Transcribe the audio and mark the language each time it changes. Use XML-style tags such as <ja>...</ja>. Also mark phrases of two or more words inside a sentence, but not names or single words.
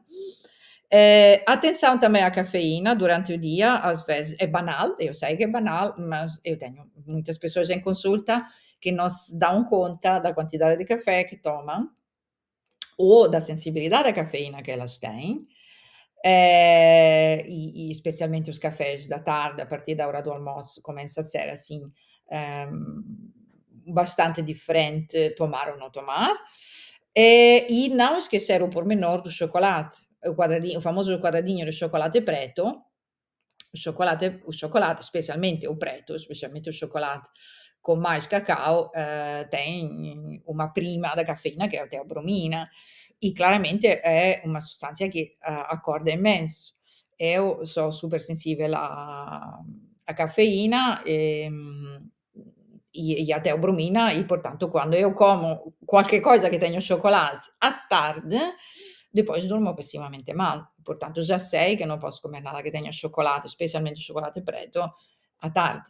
<pt>Atenção também à cafeína durante o dia, às vezes é banal, eu sei que é banal, mas eu tenho muitas pessoas em consulta que não se dão conta da quantidade de café que tomam ou da sensibilidade à cafeína que elas têm, e especialmente os cafés da tarde, a partir da hora do almoço, começa a ser assim, bastante diferente tomar ou não tomar. E não esquecer o pormenor do chocolate, o famoso quadradinho de chocolate preto, o chocolate, specialmente o preto, specialmente o chocolate com mais cacau, tem uma prima da cafeína</pt> <it>che è</it> <pt>a teobromina e claramente</pt> <it>è una sostanza che</it> <pt>accorda imenso. Eu sou super sensível à cafeína, e a teobromina e portanto quando eu como qualche coisa que tenha chocolate à tarde, depois durmo pessimamente mal. Portanto já sei que não posso comer nada que tenha chocolate, especialmente chocolate preto, à tarde.</pt>